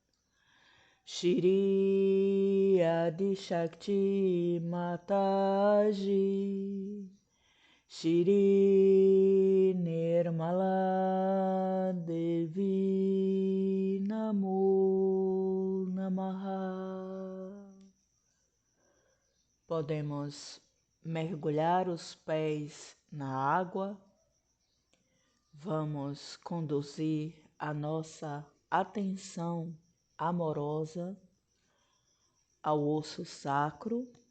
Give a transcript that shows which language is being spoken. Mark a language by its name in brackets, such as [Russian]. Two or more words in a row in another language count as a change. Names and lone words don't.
[Sanskrit] Shri Adi Shakti Mataji Shri Nirmala Devi Namo Namaha. [Portuguese] Podemos mergulhar os pés na água. Vamos conduzir a nossa atenção amorosa ao osso sacro.